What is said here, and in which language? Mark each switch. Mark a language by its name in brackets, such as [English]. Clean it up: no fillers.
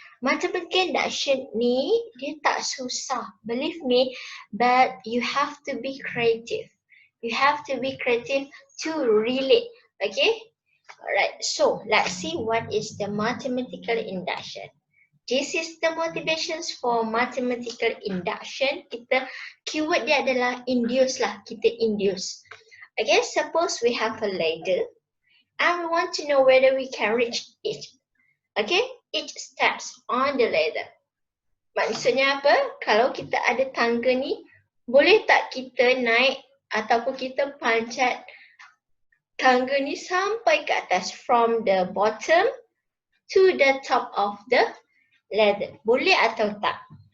[English] Mathematical induction [Malay] ni dia tak susah, [English] believe me, but you have to be creative. You have to be creative to relate. Okay, alright. So let's see what is the mathematical induction. This is the motivations for mathematical induction. [Malay] Kita keyword dia adalah induce lah. Kita induce. [English] Okay, suppose we have a ladder. And we want to know whether we can reach each steps on the ladder. [Malay] Maksudnya apa? Kalau kita ada tangga ni, boleh tak kita naik ataupun kita panjat tangga ni sampai ke atas [English] from the bottom to the top of the ladder? [Malay] Boleh atau tak?